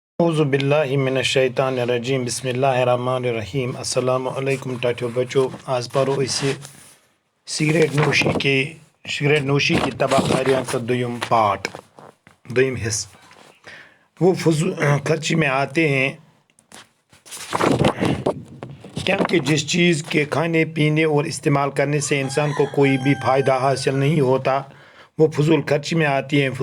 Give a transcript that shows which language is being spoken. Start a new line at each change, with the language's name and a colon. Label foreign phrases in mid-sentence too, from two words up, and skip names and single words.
Arabic: اعوذ باللہ من الشیطان الرجیم بسم اللہ الرحمن الرحیم السلام علیکم
Kashmiri: ٹاٹو بچو آز پرو اسی
Urdu: سگریٹ نوشی کی تباہ کاریاں کا دویم پارٹ دویم حصہ وہ فضول خرچی میں آتے ہیں کیونکہ جس چیز کے کھانے پینے اور استعمال کرنے سے انسان کو کوئی بھی فائدہ حاصل نہیں ہوتا وہ فضول خرچی میں آتی ہیں۔